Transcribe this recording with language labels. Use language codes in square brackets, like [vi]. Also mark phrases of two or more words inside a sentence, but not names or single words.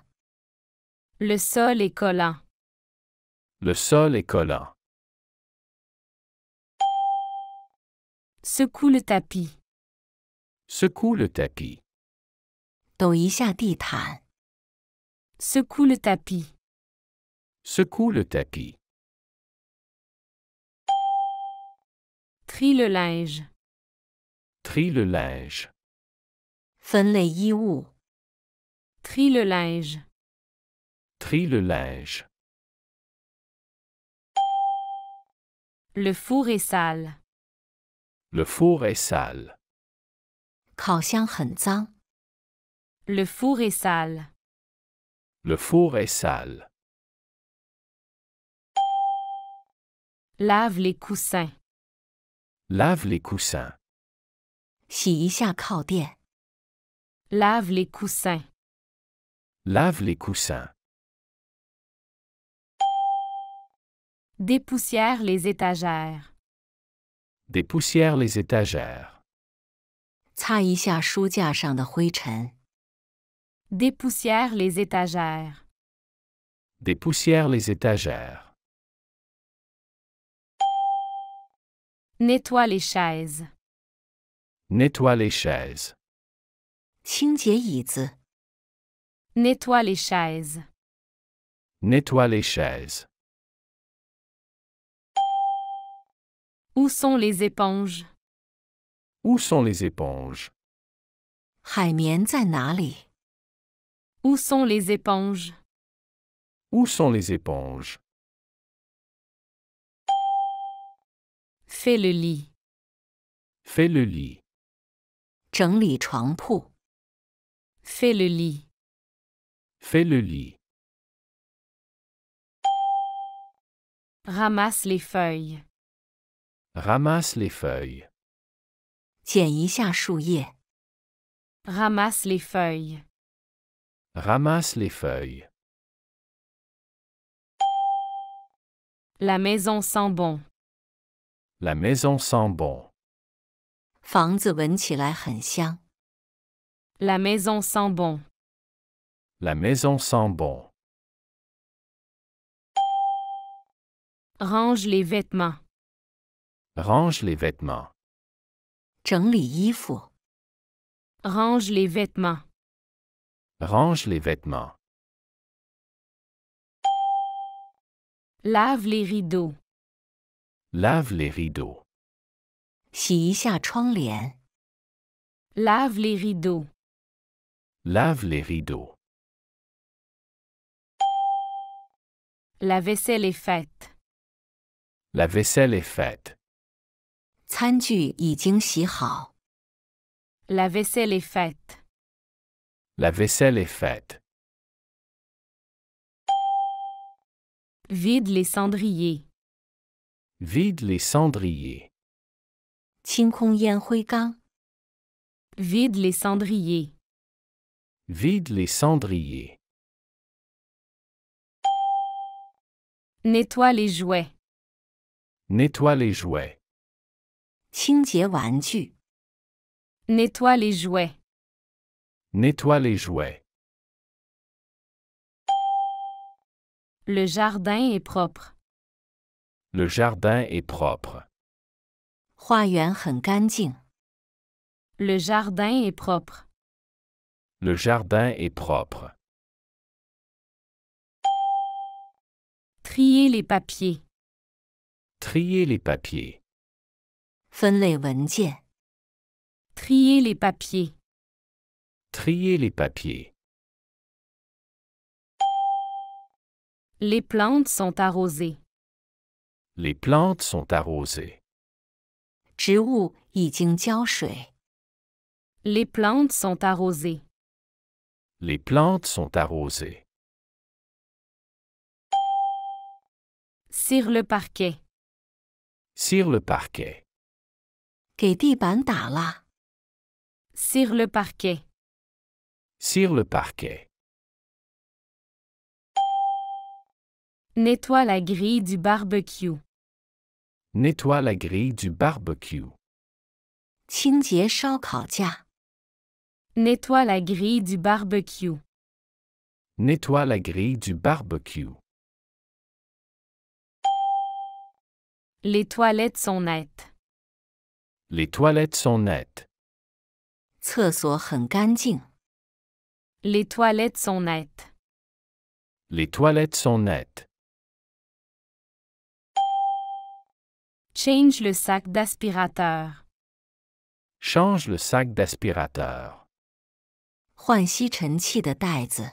[fr] Le sol est collant. Le sol est collant. Secoue le tapis. Secoue le tapis. [zh] 抖一下地毯， [fr] Secoue le tapis. Secoue le tapis. Trie le linge. Trie le linge. [zh] 分类衣物， [fr] Trie le linge. Trie le linge. Le four est sale. Le four est sale. [zh] 烤箱很脏， [fr] Le four est sale. Le four est sale. Lave les coussins. Lave les coussins. [zh] 洗一下靠垫， [fr] Lave les coussins. Lave les coussins. Dépoussière les étagères. Dépoussière les étagères. [zh] 擦一下书架上的灰尘， [fr] Dépoussière les étagères. Dépoussière les étagères. Nettoie les chaises. Nettoie les chaises. [zh] 清洁椅子， [fr] Nettoie les chaises. Nettoie les chaises. Où sont les éponges? Où sont les éponges? [zh] 海绵在哪里？ [fr] Où sont les éponges? Où sont les éponges? Fais le lit. Fais le lit. [zh] 整理床铺， [fr] Fais le lit. Fais le lit. Ramasse les feuilles. Ramasse les feuilles. [zh] 剪一下树叶， [fr] Ramasse les feuilles. Ramasse les feuilles. La maison sent bon. La maison sent bon. [zh] 房子闻起来很香， [fr] La maison sent bon. La maison sent bon. Range les vêtements. Range les vêtements. [zh] 整理衣服， [fr] Range les vêtements. Range les vêtements. Lave les rideaux. Lave les rideaux. [zh] 洗一下窗帘， [fr] Lave les rideaux. Lave les rideaux. La vaisselle est faite. La vaisselle est faite. [zh] 餐具已经洗好， [fr] La vaisselle est faite. La vaisselle est faite. Vide les cendriers. Vide les cendriers. [zh] 清空烟灰缸。 [fr] Vide les cendriers. Vide les cendriers. Nettoie les jouets. Nettoie les jouets. [zh] 清洁玩具。 [fr] Nettoie les jouets. Nettoie les jouets. Le jardin est propre. Le jardin est propre. [zh] 花园很干净。 [fr] Le jardin est propre. Le jardin est propre. Trier les papiers. Trier les papiers. [zh] 分类文件。 [fr] Trier les papiers. Trier les papiers. Les plantes sont arrosées. Les plantes sont arrosées. [zh] 植物已经浇水。 [fr] Les plantes sont arrosées. Les plantes sont arrosées. Cire le parquet. Cire le parquet. [zh] 给地板打蜡。 [fr] Cire le parquet. Cire le parquet. Nettoie la grille du barbecue. Nettoie la grille du barbecue. [zh] 清洁烧烤架。 [fr] Nettoie la grille du barbecue. Nettoie la grille du barbecue. Les toilettes sont nettes. Les toilettes sont nettes. [zh] 厕所很干净。 [fr] Les toilettes sont nettes. Les toilettes sont nettes. Change le sac d'aspirateur. Change le sac d'aspirateur. [zh] 换吸尘器的袋子。